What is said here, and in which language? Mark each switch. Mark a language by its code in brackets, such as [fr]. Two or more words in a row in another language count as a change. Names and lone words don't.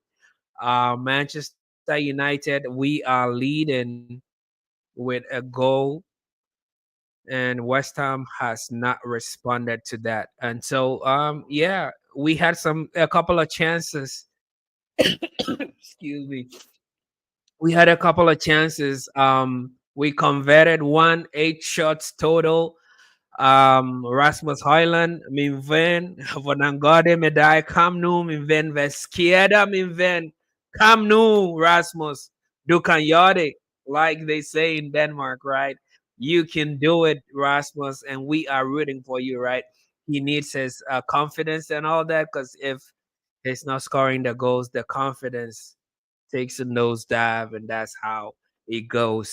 [en] Manchester United, we are leading with a goal and West Ham has not responded to that. And so yeah, we had a couple of chances. Excuse me. We had a couple of chances. We converted one, 8 shots total. [da] Rasmus Højlund, min ven, hvordan går det med dig? Kom nu, min ven, hvad sker der, min ven? Kom nu, Rasmus. Du kan gøre det, [en] like they say in Denmark, right? You can do it, Rasmus, and we are rooting for you, right? He needs his confidence and all that, because if he's not scoring the goals, the confidence takes a nosedive, and that's how it goes.